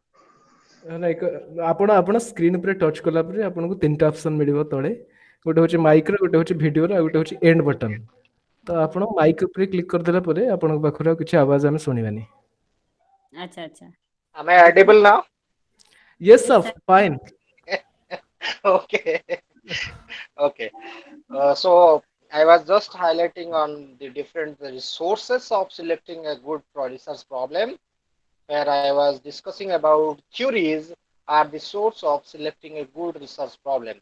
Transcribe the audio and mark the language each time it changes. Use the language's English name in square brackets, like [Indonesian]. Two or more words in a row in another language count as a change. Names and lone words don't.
[Odia] ଲାଇକ ଆପଣ ଆପଣ ସ୍କ୍ରିନ ଉପରେ ଟଚ୍ କଲା ପରେ ଆପଣଙ୍କୁ ତିନିଟା ଅପସନ ମିଳିବ ତଳେ। ଗୋଟେ ହଉଛି ମାଇକ୍ର, ଗୋଟେ ହଉଛି ଭିଡିଓର, ଆଉ ଗୋଟେ ହଉଛି [English] end button. [Odia] ତ ଆପଣ ମାଇକ୍ ଉପରେ କ୍ଲିକ୍ କରିଦେଲା ପରେ ଆପଣଙ୍କ ପାଖରୁ ଆଉ କିଛି ଆୱାଜ ଆମେ ଶୁଣିବାନି। ଆଚ୍ଛା ଆଚ୍ଛା। [English] Am I audible now? ୟେସ୍ ୟେସ୍ ସର୍ ସାର୍। ଫାଇନ୍। Okay. Okay. So I was just highlighting on the different resources of selecting a good research problem, where I was discussing about theories are the source of selecting a good research problem.